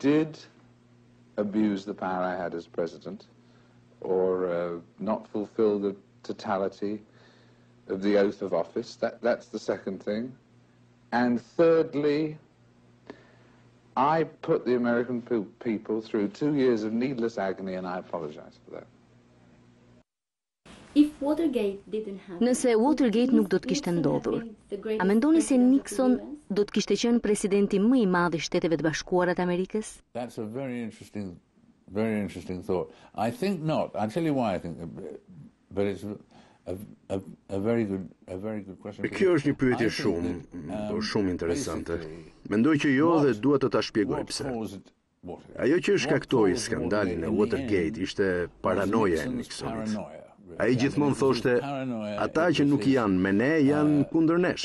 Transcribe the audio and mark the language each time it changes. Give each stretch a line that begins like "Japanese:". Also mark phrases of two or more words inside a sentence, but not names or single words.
English: I did abuse the power I had as president or not fulfill the totality of the oath of office. That's the second thing. And thirdly, I put the American people through 2 years of needless agony, and I apologize for that.
Albanian: Nëse Watergate nuk do të kishte ndodhur, a mendoni se Nixon do të kishte qenë presidenti më I madh I Shteteve të Bashkuara të Amerikës?
English: That's a very interesting thought. I think not. I'll tell you why I think, but it's a very good question.
Albanian: Kjo është një pyetje shumë interesante. Mendoj që jo dhe dua të ta shpjegoj pse. Ajo që shkaktoi skandalin e Watergate ishte paranoja e Nixonit. Ai gjithmonë thoshte, ata që nuk janë me ne janë kundër nesh.